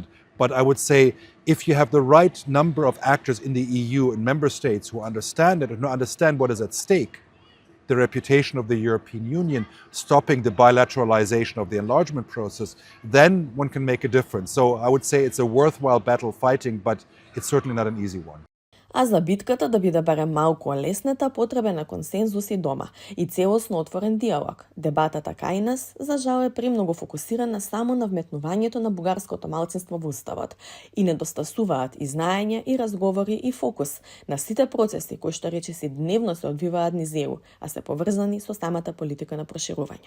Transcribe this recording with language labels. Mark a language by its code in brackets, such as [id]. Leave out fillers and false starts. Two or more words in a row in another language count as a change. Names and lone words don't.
[en] But I would say if you have the right number of actors in the EU and member states who understand it and who understand what is at stake, the reputation of the European Union, stopping the bilateralization of the enlargement process, then one can make a difference. So I would say it's a worthwhile battle fighting, but it's certainly not an easy one. [mk] А за битката да биде барем малку олеснета, потребен е консензус и дома и целосно отворен диалог. Дебатата кај нас, за жал, е премногу фокусирана само на вметнувањето на бугарското малцинство во уставот и недостасуваат и знаење, и разговори, и фокус на сите процеси кои што речиси дневно се одвиваат низ ЕУ, а се поврзани со самата политика на проширување.